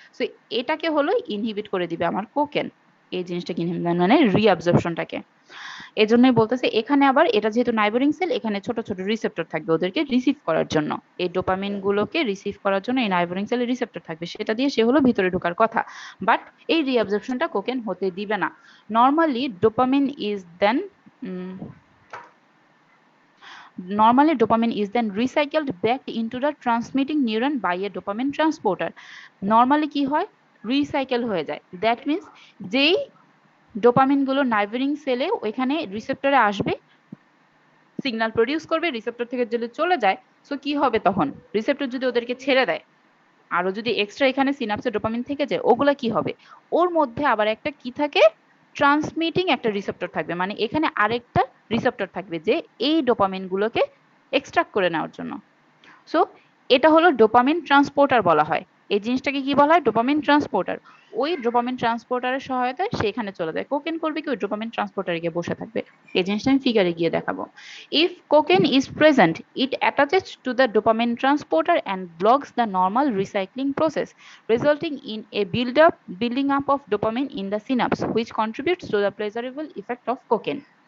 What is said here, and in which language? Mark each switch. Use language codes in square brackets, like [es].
[bn] So এটাকে হলো inhibit করে দিবে আমার কোকেন, এই জিনিসটাকে মানে রিঅ্যাবজর্পশনটাকে। এজন্যই বলতেছে এখানে আবার এটা যেহেতু নাইবারিং সেল, এখানে ছোট ছোট রিসেপ্টর থাকবে ওদেরকে রিসিভ করার জন্য, এই ডোপামিন গুলোকে রিসিভ করার জন্য এই নাইবারিং সেলে রিসেপ্টর থাকবে, সেটা দিয়ে সে হলো ভিতরে ঢোকার কথা। বাট এই রিঅ্যাবজর্পশনটা কোকেন হতে দিবে না। [en] Normally dopamine is then Normally, dopamine is then recycled back into the transmitting neuron by a dopamine transporter. [bn] Normally কি হয়? রিসাইকেল হয়ে যায়। [en] that means [bn] যেই ডোপামিন গুলো নাইবারিং সেলে ওইখানে রিসেপ্টরে আসবে, সিগন্যাল প্রডিউস করবে, রিসেপ্টর থেকে যদি চলে যায়, সো কি হবে তখন? রিসেপ্টর যদি ওদেরকে ছেড়ে দেয়, আরো যদি এক্সট্রা এখানে সিনাপসে ডোপামিন থেকে যায়, ওগুলা কি হবে? ওর মধ্যে আবার একটা কি থাকে? ট্রান্সমিটিং একটা রিসেপ্টর থাকবে, মানে এখানে আরেকটা রিসেপ্টর থাকবে যে এই ডোপামিন গুলোকে এক্সট্রাক্ট করে নেওয়ার জন্য। সো এটা হলো ডোপামিন ট্রান্সপোর্টার বলা হয়। এই জিনিসটাকে কি বলা হয়? Dopamine transporter. ওই ডোপামিন ট্রান্সপোর্টারের সহায়তায় সে এখানে চলে যায়। কোকেন করবে কি? ওই ডোপামিন ট্রান্সপোর্টারে গিয়ে বসে থাকবে। এই জিনিসটা আমি ফিগারে গিয়ে দেখাবো। [en] If cocaine is present, it attaches to the dopamine transporter and blocks the normal recycling process, resulting in a building up of dopamine in the synapse, which contributes to the pleasurable effect of cocaine.